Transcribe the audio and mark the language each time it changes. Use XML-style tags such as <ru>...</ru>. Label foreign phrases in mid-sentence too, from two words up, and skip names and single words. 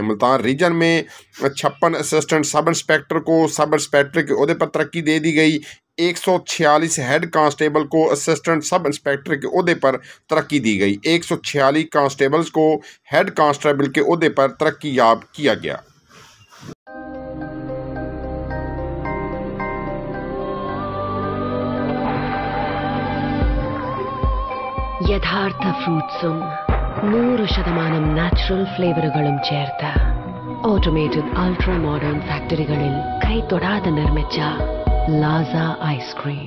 <ur>ملتان ریجن میں 56</ur> <en>assistant sub inspector</en> <ur>को</ur> <en>sub inspector</en> <ur>کے عہدے پر ترقی دے دی گئی. 146</ur> <en>head constable</en> <ur>को</ur> <en>assistant sub inspector</en> <ur>کے عہدے پر ترقی دی گئی. 146 کانسٹیبلز کو</ur> <en>head constable</en> <ur>کے عہدے پر ترقی یاب کیا گیا.</ur> <ml>യഥാർത്ഥ ഫ്രൂട്ട്സും 100% നാച്ചുറൽ ഫ്ലേവറുകളും ചേർത്ത്</ml> <en>automated ultra modern</en> <ml>ഫാക്ടറികളിൽ കൈതൊടാതെ നിർമ്മിച്ച ലാസ ഐസ്ക്രീം.</ml>